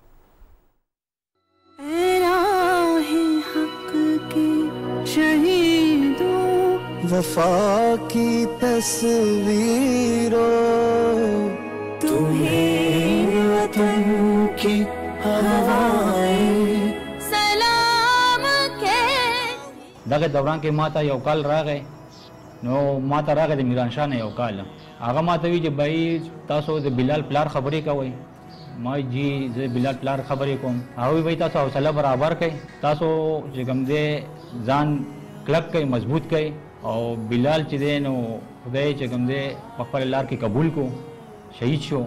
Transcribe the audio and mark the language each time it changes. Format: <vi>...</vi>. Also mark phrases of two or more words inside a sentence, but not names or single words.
<ur>شہیدوں وفا کی تصویروں، تمہیں وطن کی ہوائیں سلام کے</ur> <ps>دغه دوران کې ماته یو کال راغی، نو ماته راغی د میران شاه نه یو کال، هغه ماته وی چې بھائی تاسو د بلال پلار خبرې کوئ، ما جی زه بلال پلار خبرې کوم، هغه وی تاسو حوصله برابر کړئ، تاسو چې کوم دی ځان کلک کړئ، مضبوط کړئ، او بلال چې دی نو خدای چې کوم دی په خپل لار کې قبول کو، شهید شو۔</ps>